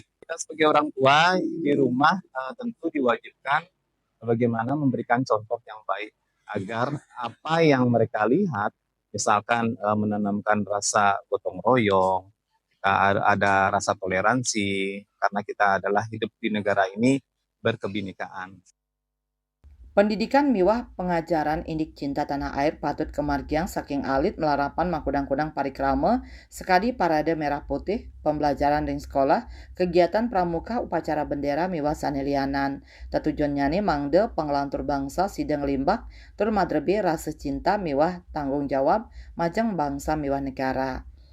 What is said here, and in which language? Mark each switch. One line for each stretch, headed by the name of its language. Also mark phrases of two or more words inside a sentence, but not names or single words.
Indonesian: Kita sebagai orang tua di rumah tentu diwajibkan bagaimana memberikan contoh yang baik agar apa yang mereka lihat, misalkan menanamkan rasa gotong royong, ada rasa toleransi, karena kita adalah hidup di negara ini berkebinekaan.
Balinese: Pendidikan miwah pengajaran indik
Indonesian: cinta tanah air
Balinese: patut kemargiang saking alit melarapan makudang-kudang parikrama, sekadi
Indonesian: parade merah putih, pembelajaran
Balinese: ring sekolah,
Indonesian: kegiatan pramuka upacara bendera
Balinese: miwah sanelianan. Tetujuannya nih mangde penglantur bangsa sidang limbak, tur madrebi rasa cinta miwah
Indonesian: tanggung jawab,
Balinese: majang bangsa miwah negara.